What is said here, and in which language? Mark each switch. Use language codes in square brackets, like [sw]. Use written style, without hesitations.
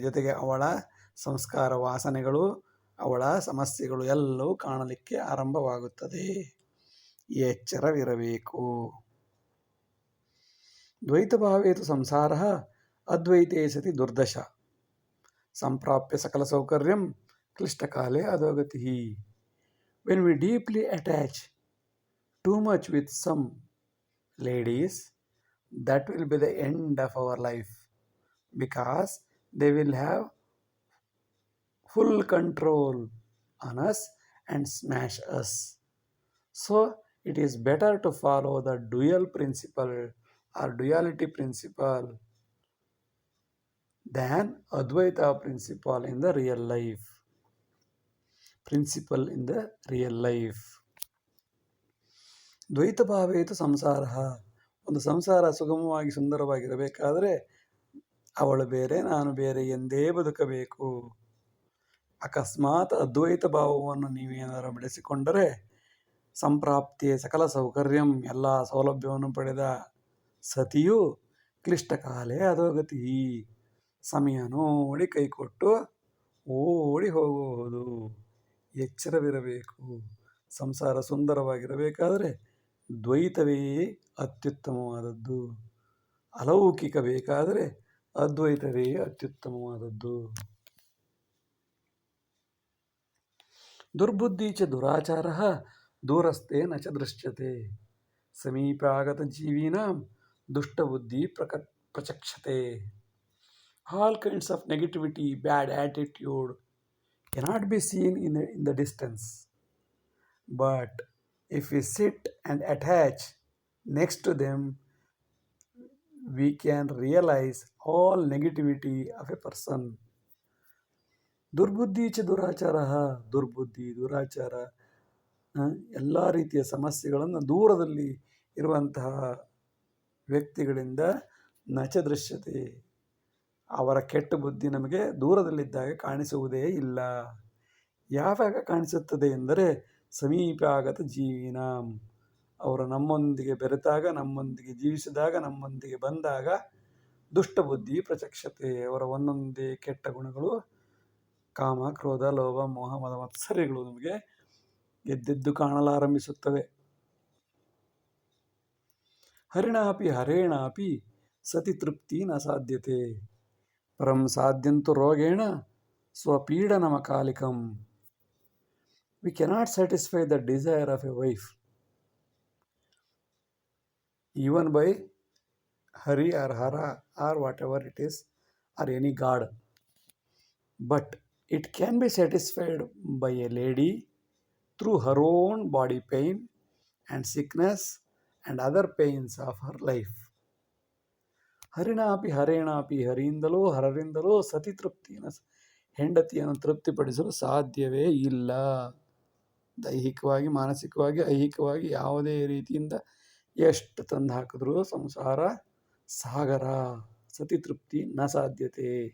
[kn] ಜೊತೆಗೆ ಅವಳ ಸಂಸ್ಕಾರ, ವಾಸನೆಗಳು, ಅವಳ ಸಮಸ್ಯೆಗಳು ಎಲ್ಲವೂ ಕಾಣಲಿಕ್ಕೆ ಆರಂಭವಾಗುತ್ತದೆ. ಈ ಎಚ್ಚರವಿರಬೇಕು. [sa] ದ್ವೈತಭಾವೇತು ಸಂಸಾರಃ ಅದ್ವೈತೇ ಸತಿ ದುರ್ದಶ ಸಂಪ್ರಾಪ್ಯ ಸಕಲ ಸೌಕರ್ಯಂ ಕ್ಲಿಷ್ಟಕಾಲೇ ಅಧೋಗತಿಃ. [en] When we deeply attach too much with some ladies, that will be the end of our life, because they will have full control on us and smash us. So it is better to follow the dual principle or duality principle than Advaita principle in the real life. Principle in the real life. [sa] ದ್ವೈತ ಭಾವೇತು ಸಂಸಾರ. [kn] ಒಂದು ಸಂಸಾರ ಸುಗಮವಾಗಿ ಸುಂದರವಾಗಿರಬೇಕಾದರೆ ಅವಳು ಬೇರೆ ನಾನು ಬೇರೆ ಎಂದೇ ಬದುಕಬೇಕು. ಅಕಸ್ಮಾತ್ ಅದ್ವೈತ ಭಾವವನ್ನು ನೀವೇನಾದರೂ ಬೆಳೆಸಿಕೊಂಡರೆ [sa] ಸಂಪ್ರಾಪ್ತಿಯೇ ಸಕಲ ಸೌಕರ್ಯಂ, [kn] ಎಲ್ಲ ಸೌಲಭ್ಯವನ್ನು ಪಡೆದ ಸತಿಯು [sa] ಕ್ಲಿಷ್ಟಕಾಲೇ ಅಧೋಗತಿ, [kn] ಸಮಯ ನೋಡಿ ಕೈಕೊಟ್ಟು ಓಡಿ ಹೋಗುವುದು. ಎಚ್ಚರವಿರಬೇಕು. ಸಂಸಾರ ಸುಂದರವಾಗಿರಬೇಕಾದರೆ ದ್ವೈತವೇ ಅತ್ಯುತ್ತಮವಾದದ್ದು, ಅಲೌಕಿಕ ಬೇಕಾದರೆ ಅದ್ವೈತವೇ ಅತ್ಯುತ್ತಮವಾದದ್ದು. [sa] ದುರ್ಬುದ್ಧಿ ಚ ದುರಾಚಾರ ದೂರಸ್ಥೆ ನ ಚ ದೃಶ್ಯತೆ, ಸಮೀಪಾಗತ ಜೀವಿನಾಂ ದುಷ್ಟಬುದ್ಧಿ ಪ್ರಚಕ್ಷತೆ. [en] All kinds of negativity, bad attitude cannot be seen in the distance. But if we sit and attach next to them, we can realize all negativity of a person. [sa] ದುರ್ಬುದ್ಧಿ ಚ ದುರಾಚಾರ, [kn] ದುರ್ಬುದ್ಧಿ, ದುರಾಚಾರ, ಎಲ್ಲ ರೀತಿಯ ಸಮಸ್ಯೆಗಳನ್ನು ದೂರದಲ್ಲಿ ಇರುವಂತಹ ವ್ಯಕ್ತಿಗಳಿಂದ [sa] ನಚ ದೃಶ್ಯತೆ, [kn] ಅವರ ಕೆಟ್ಟ ಬುದ್ಧಿ ನಮಗೆ ದೂರದಲ್ಲಿದ್ದಾಗ ಕಾಣಿಸುವುದೇ ಇಲ್ಲ. ಯಾವಾಗ ಕಾಣಿಸುತ್ತದೆ ಎಂದರೆ [sa] ಸಮೀಪ ಆಗತ ಜೀವಿನಾಂ, [kn] ಅವರು ನಮ್ಮೊಂದಿಗೆ ಬೆರೆತಾಗ, ನಮ್ಮೊಂದಿಗೆ ಜೀವಿಸಿದಾಗ, ನಮ್ಮೊಂದಿಗೆ ಬಂದಾಗ [sa] ದುಷ್ಟಬುದ್ಧಿ ಪ್ರಚಕ್ಷತೆ, [kn] ಅವರ ಒಂದೊಂದೇ ಕೆಟ್ಟ ಗುಣಗಳು, ಕಾಮ, ಕ್ರೋಧ, ಲೋಭ, ಮೋಹ, ಮದ, ಮತ್ಸರ್ಯಗಳು ನಮಗೆ ಎದ್ದೆದ್ದು ಕಾಣಲಾರಂಭಿಸುತ್ತವೆ. [sa] ಹರಿಣಾಪಿ ಹರೇಣಾಪಿ ಸತಿ ತೃಪ್ತಿ ನ ಸಾಧ್ಯತೆ, ಪರಂ ಸಾಧ್ಯಂತು ರೋಗೇಣ ಸ್ವಪೀಡನಮಕಾಲಿಕಂ. [en] We cannot satisfy the desire of a wife even by Hari or Hara or whatever it is, or any god, but it can be satisfied by a lady through her own body pain and sickness and other pains of her life. [sa] ಹರಿಣಾಪಿ ಹರೇಣಾಪಿ, [kn] ಹರಿಯಿಂದಲೋ ಹರರಿಂದಲೋ ಸತಿ ತೃಪ್ತಿಯನ್ನು, ಹೆಂಡತಿಯನ್ನು ತೃಪ್ತಿಪಡಿಸಲು ಸಾಧ್ಯವೇ ಇಲ್ಲ. ದೈಹಿಕವಾಗಿ, ಮಾನಸಿಕವಾಗಿ, ಐಹಿಕವಾಗಿ ಯಾವುದೇ ರೀತಿಯಿಂದ ಎಷ್ಟು ತಂದು ಹಾಕಿದ್ರೂ ಸಂಸಾರ ಸಾಗರ, [sa] ಸತಿ ತೃಪ್ತಿ ನ ಸಾಧ್ಯತೆ.